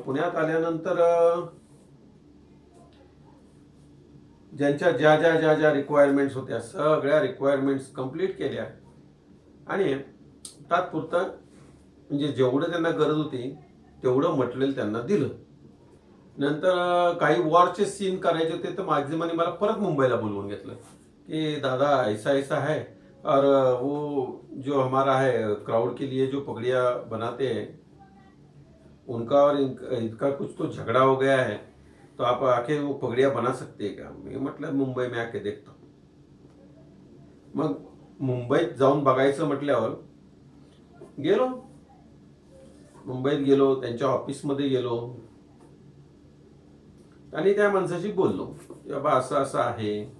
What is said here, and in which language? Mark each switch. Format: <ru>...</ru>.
<mr>पुण्यात आल्यानंतर ज्यांच्या ज्या ज्या ज्या ज्या रिक्वायरमेंट्स होत्या सगळ्या रिक्वायरमेंट्स कंप्लीट केल्या आणि तात्पुरतं म्हणजे जेवढं त्यांना गरज होती तेवढं मटेरियल त्यांना दिलं. नंतर काही वॉरचे सीन करायचे होते, तर मॅक्झिमनी मला परत मुंबईला बोलवून घेतलं कि</mr> <hi>दादा ऐसा ऐसा है और वो जो हमारा है क्राउड के लिए जो पगड़ियाँ बनाते हैं उनका और इनका कुछ तो झगड़ा हो गया है, तो आप आके वो पगड़ियाँ बना सकते हैं क्या.</hi> <mr>मी म्हटलं</mr> <hi>मुंबई में आके</hi> <mr>देखतो. मग मुंबईत जाऊन बघायचं म्हटल्यावर गेलो. मुंबईत गेलो, त्यांच्या ऑफिसमध्ये गेलो आणि त्या माणसाशी बोललो की बाबा असं असं आहे.</mr>